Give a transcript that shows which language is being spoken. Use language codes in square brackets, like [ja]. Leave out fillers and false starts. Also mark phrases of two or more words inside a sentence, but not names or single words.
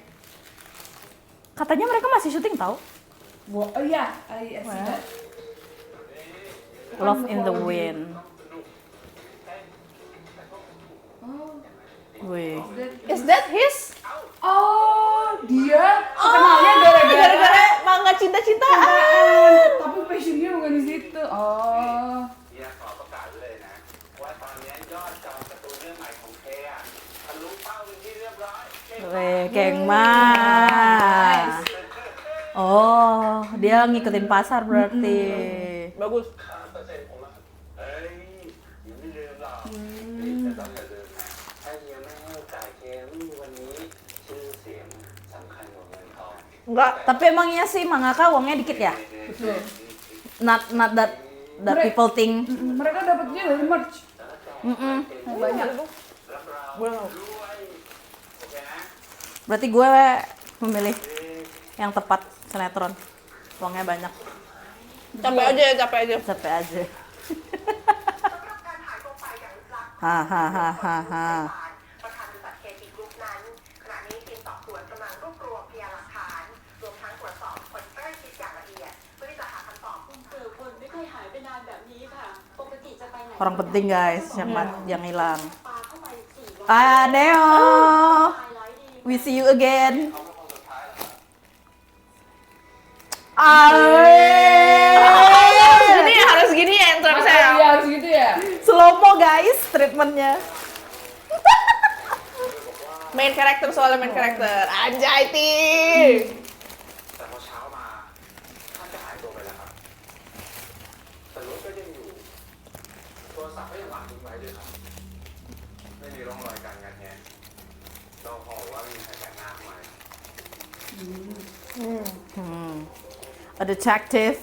[id] Katanya mereka masih syuting tau? Oh iya, [en] I see that. [id] Love in the Wind. Wih. [en] Is that his? [id] Oh, dia kenalnya gara-gara Gara-gara manga cinta-cintaan. tapi passionnya bukan di situ. Oh. [th] เนี่ยขอประกาศเลยนะ ว่าตอนนี้ยอดจองการ์ตูนเรื่องใหม่ของเทอะทะลุเป้าเป็นที่เรียบร้อย [id] Wih, geng mas. Oh, dia ngikutin pasar berarti. Bagus. [th] 3% ผมอะเฮ้ยยังไม่ลืมหรอกแต่ต้องอย่าลืมนะถ้าเฮียไม่ให้โอกาสเกมวันนี้ชื่อเสียงสำคัญกว่าเงินทอง [id] Enggak. Tapi emangnya sih mangaka uangnya dikit ya? Betul. [en] Not that people think. [id] Mereka dapatnya dari merch. Banyak. Boleh nggak? Berarti gue memilih yang tepat sinetron. Uangnya banyak. Capek aja, capek aja. Capek aja. Hahaha. [th] ประธานบริษัทเคทีกรุ๊ปนั้นขณะนี้ทีมสอบสวนกำลังรวบรวมพยานหลักฐานรวมทั้งตรวจสอบคนใกล้ชิดอย่างละเอียดเพื่อที่จะหาคำตอบ คนไม่เคยหายไปนานแบบนี้ค่ะ ปกติจะไปไหน [id] Orang penting guys yang hilang. [th] ปาเข้าไป400 [en] Neo, [th] ไฮไลท์ดี [en] we see you again. [id] Harus gini ya entrance-nya. Iya, harus gitu ya. [en] Slow mo guys treatmentnya. [id] Main karakter soalnya main karakter. Anjay, Ti. [th] แต่พอเช้ามาท่านก็หายตัวไปแล้วครับแต่รถก็ยังอยู่ตัวรศัพท์ก็ยังวางทิ้งไว้ด้วยครับไม่มีร่องรอยการงัดแงะเราขอว่าไม่มีใครแปลกหน้าเข้ามา [en] A detective.